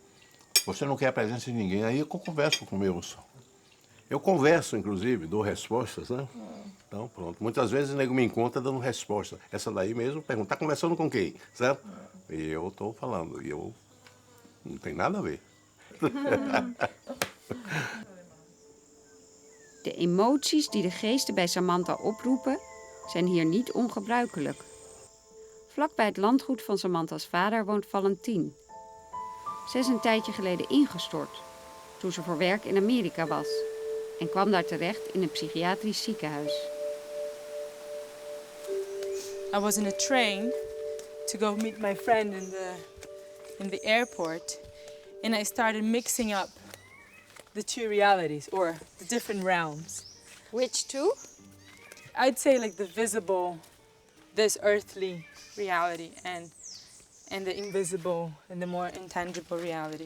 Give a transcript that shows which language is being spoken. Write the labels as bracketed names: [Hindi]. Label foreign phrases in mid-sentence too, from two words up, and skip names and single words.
[Portuguese] Você não quer a presença de ninguém. Aí eu converso com meus. Eu converso, inclusive, dou respostas, né? Então, pronto. Muitas vezes o nego me encontra dando resposta. Essa daí mesmo, pergunta, tá conversando com quem? Certo? E eu estou falando, e eu não tem nada a ver. [Dutch] De emoties die de geesten bij Samantha oproepen, zijn hier niet ongebruikelijk. Vlakbij het landgoed van Samantha's vader woont Valentine. Ze is een tijdje geleden ingestort, toen ze voor werk in Amerika was, en kwam daar terecht in een psychiatrisch ziekenhuis. [English] I was in a train to go meet my friend in the airport, and I started mixing up the two realities, or the different realms. Which two? I'd say like the visible, this earthly reality, and the invisible and the more intangible reality.